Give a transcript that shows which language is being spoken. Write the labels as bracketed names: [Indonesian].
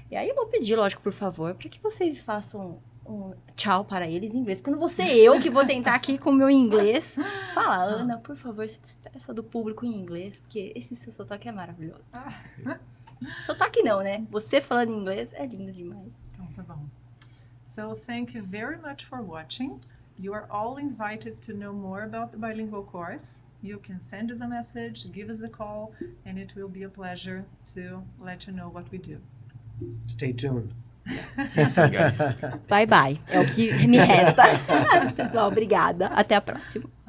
[Portuguese] E aí eu vou pedir, lógico, por favor, para que vocês façam um tchau para eles em inglês. Quando você eu que vou tentar aqui com o meu inglês. Fala, Ana, por favor, se despeça do público em inglês, porque esse seu sotaque é maravilhoso. Sotaque não, né? Você falando inglês é lindo demais. Então tá bom. [English] So thank you very much for watching. You are all invited to know more about the bilingual course. You can send us a message, give us a call, and it will be a pleasure to let you know what we do. Stay tuned. See you guys. Bye, bye. [Portuguese] É o que me resta. Pessoal, obrigada. Até a próxima.